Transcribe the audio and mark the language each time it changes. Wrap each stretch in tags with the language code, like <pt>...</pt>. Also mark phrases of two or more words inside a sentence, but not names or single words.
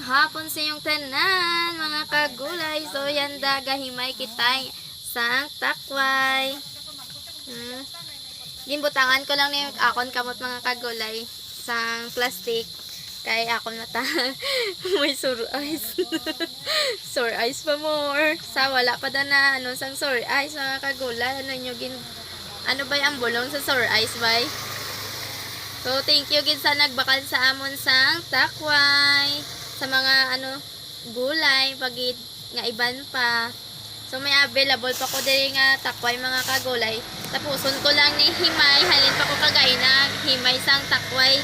<hil>hapon sa iyong tanan, mga kagulay. So, yan da, gahimay kitay sang takway. Ginbutangan ko lang ni akon kamot mga kagulay sang plastic. Kay akon mata may</hil> <en>sore eyes. Sore eyes</en> <hil>pa more. Sa wala pa da na ano sang</hil> <en>sore eyes</en> <hil>mga kagulay. Ano ba ang bulong sa</hil> <en>sore eyes</en> <hil>bay? So,</hil> <en>thank you</en> <hil>gid sa nagbakal sa amon sang takway. Sa mga gulay pagid nga iban pa. So, may available pa ko diri nga takway mga kagulay. Tapuson ko lang ni himay, halin pa ko kagay na himay sang takway.</hil>